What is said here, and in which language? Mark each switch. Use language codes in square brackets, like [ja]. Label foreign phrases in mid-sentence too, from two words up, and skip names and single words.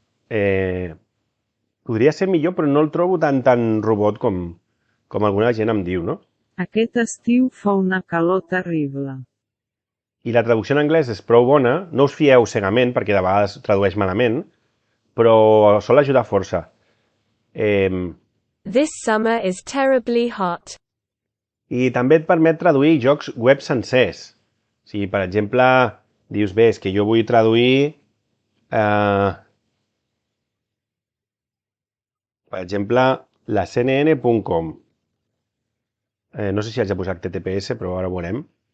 [ca] Podria ser millor, però no el trobo tan robot com alguna gent em diu, no? Aquest estiu fa una calor terrible. I la traducció en anglès és prou bona. No us fieu cegament, perquè de vegades tradueix malament, però sol ajudar força. [en] This summer is terribly hot. [ca] I també et permet traduir jocs web sencers. Si, per exemple, dius, bé, és que jo vull traduir... per exemple, la CNN.com. No sé si haig de posar HTTPS, però ara ho veurem.